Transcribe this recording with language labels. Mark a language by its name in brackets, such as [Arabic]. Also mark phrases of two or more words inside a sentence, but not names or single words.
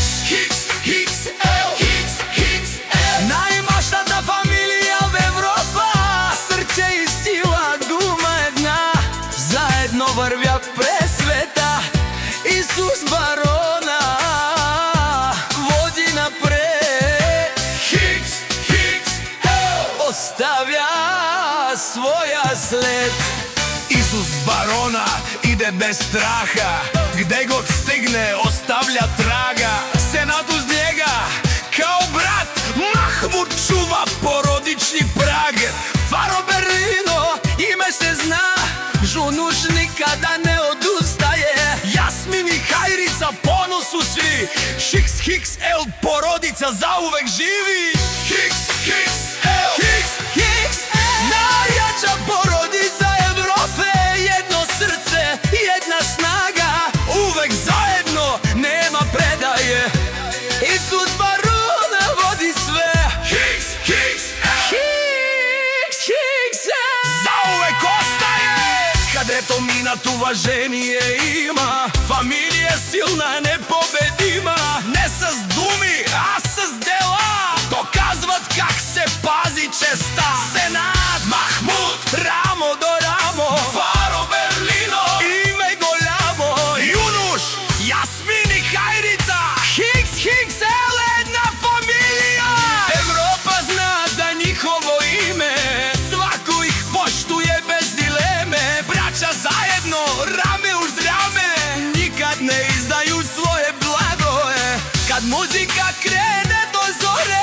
[Bulgarian] XXL, најмошната фамилија в Европа, срце и сила, дума една, заедно врвјат през света. Исус Барона оставя своја след. [Serbian] Исус Барона иде без страха, где год стигне оставља трага. Сенат уз njega као брат, Махмуд чува породични праг. Фаро Берлино име се зна, Јунуш никада не одустае, Јасмин и Хајрица поносу сви, XXL породица заувек живи. XXL, најјача породица Европе, едно срце, една снага, увек заедно, нема предаје. Исус Барона води све. XXL заувек остае. [Bulgarian] Кадето минат уважение има, фамилија силна, непобедима, не с думи, а с дела, доказват как се пази честа. Сенат Махмуд, рамо до рамо, Фаро Берлино, име голямо, Јунуш, Јасмин и Хајрица, XXL една фамилија. [Serbian] Европа зна за нихово име, свако их поштуе без дилеме, браќа заедно, раме уз раме, никад не издају своје благое, кад музика крене до зоре.